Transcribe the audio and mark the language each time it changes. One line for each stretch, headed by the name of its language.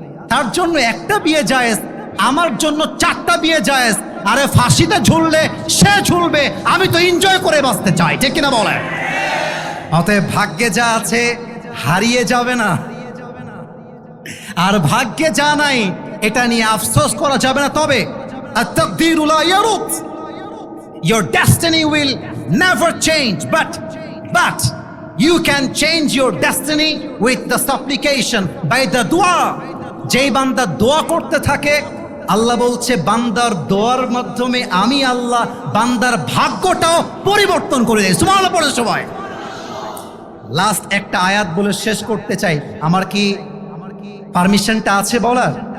Bangla: তার জন্য একটা বিয়ে জায়েজ, আমার জন্য 4টা বিয়ে জায়েজ। আরে ফাঁসিতে ঝুললে সে ঝুলবে, আমি তো এনজয় করে বাঁচতে চাই। ঠিক কিনা বলে? অতএব ভাগ্যে যা আছে হারিয়ে যাবে না, আর ভাগ্যে যা নাই এটা নিয়ে আফসোস করা যাবে না।
English: তবে
Arabic: at-taqdiru la yarut,
English: your destiny will never change, but you can change your destiny with the supplication, by the dua.
Bangla: যেই বান্দা দোয়া করতে থাকে, আল্লাহ বলছে বান্দার দোয়ার মাধ্যমে আমি আল্লাহ বান্দার ভাগ্যটাও পরিবর্তন করে দেয়। সুবহানাল্লাহ পড়ে সবাই। লাস্ট একটা আয়াত বলে শেষ করতে চাই। আমার কি পারমিশনটা আছে বলার?